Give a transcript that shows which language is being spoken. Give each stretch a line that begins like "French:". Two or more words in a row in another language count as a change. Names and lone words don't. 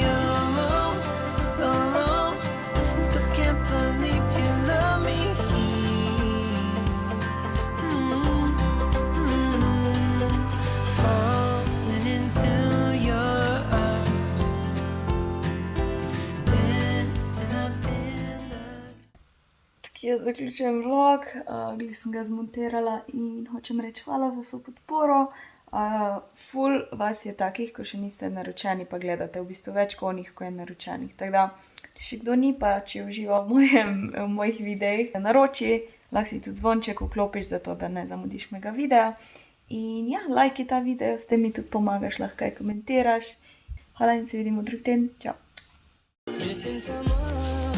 English: Oh, still can't believe you love me. Falling into your arms, dancing up in the.
Slovenian: Tukaj je zaključujem vlog, glih sem ga zmontirala in hočem reči hvala za vso podporo. Ful vas je takih, ko še niste naročeni, pa gledate v bistvu več kot onih, ko je naročenih. Tako da, če še kdo ni, pa če uživa v mojih videih, naroči, lahko si tudi zvonček vklopiš, zato da ne zamudiš mojega videa. In ja, lajki ta video, s tem mi tudi pomagaš, lahko kaj komentiraš. Hvala in se vidimo drug teden, čau!
English: Missing someone